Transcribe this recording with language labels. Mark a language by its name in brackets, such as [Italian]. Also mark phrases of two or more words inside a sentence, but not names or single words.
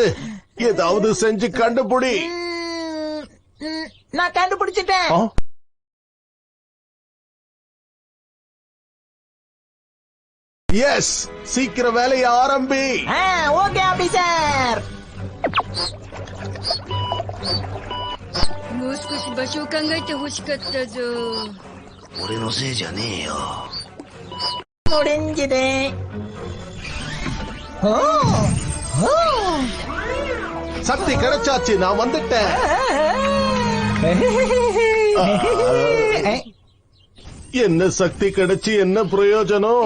[Tamil] ஏதாவது செஞ்சு கண்டுபிடி. நான் கண்டுபிடிச்சிட்டேன். எஸ், சீக்கிரம் வேலையை ஆரம்பி. [English] okay officer. [Japanese] もう少し場所を考えてほしかったぞ。俺のせいじゃねえよ。 [Tamil] முடிஞ்சது. சக்தி கிடைச்சாச்சு, நான் வந்துட்டேன். என்ன சக்தி கிடைச்சு என்ன பிரயோஜனம்?